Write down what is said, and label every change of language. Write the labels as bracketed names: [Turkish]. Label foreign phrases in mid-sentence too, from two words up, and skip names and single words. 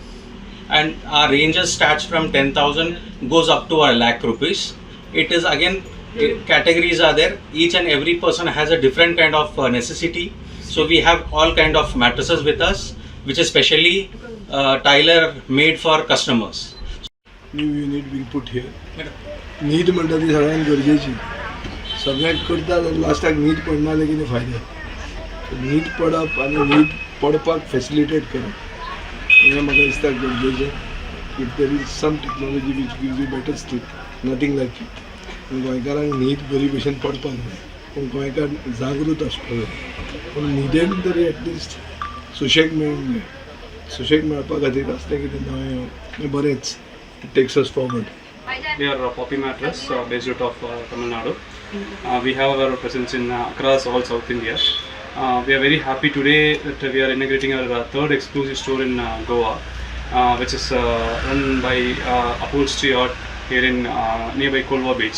[English] And our ranges starts from 10,000 goes up to a lakh rupees. It is again categories are there. Each and every person has a different kind of necessity. So we have all kind of mattresses with us, which is specially tailor made for customers. New unit will put here. [Konkani] न्हीद म्हणटा ती सगळ्यांक गरजेची. सगळ्यांक करता लास्टाक न्हीद पडना लेगीत फायदो. न्हीद पडप आनी न्हीद पडपाक फॅसिलिटेट करप हें म्हाका दिसता गरजेचें. [English] If there is some technology which gives you better sleep, nothing like it. [Konkani] गोंयकारांक न्हीद बरी भशेन पडपाक जाय, पूण गोंयकार जागृत आसपाक जाय. पूण न्हिदेन तरी एटलिस्ट सुशेग मेळूंक जाय. सुशेग मेळपा खातीर असलें कितें हें बरेंच. [English] It takes us forward. We are Poppy Mattress based out of Tamil Nadu. We have our presence in across all South India. We are very happy today that we are inaugurating our third exclusive store in Goa, which is run by Upholstery Art here in nearby Colva beach.